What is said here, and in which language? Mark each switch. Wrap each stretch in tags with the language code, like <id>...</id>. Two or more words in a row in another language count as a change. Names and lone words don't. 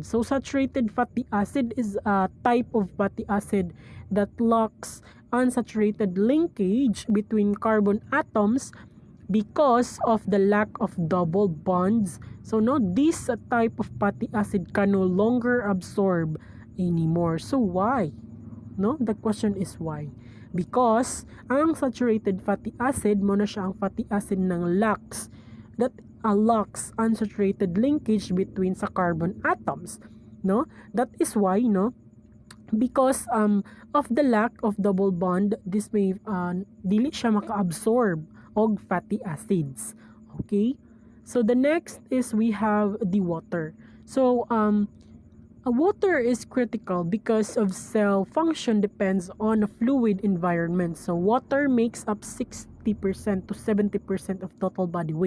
<en>So saturated fatty acid is a type of fatty acid that lacks unsaturated linkage between carbon atoms because of the lack of double bonds. So no, this type of fatty acid can no longer absorb anymore. So why? No, the question is why? Because ang saturated fatty acid</en> <hil>mo na siya ang</hil> <en>fatty acid ng lacks unsaturated linkage between sa carbon atoms, no? That is why, no, because of the lack of double bond, this</en> <ceb>may dili siya maka-absorb og</ceb> <en>fatty acids. Okay? So the next is we have the water. So water is critical because of cell function depends on a fluid environment. So water makes up 60% to 70% of total body weight.</en>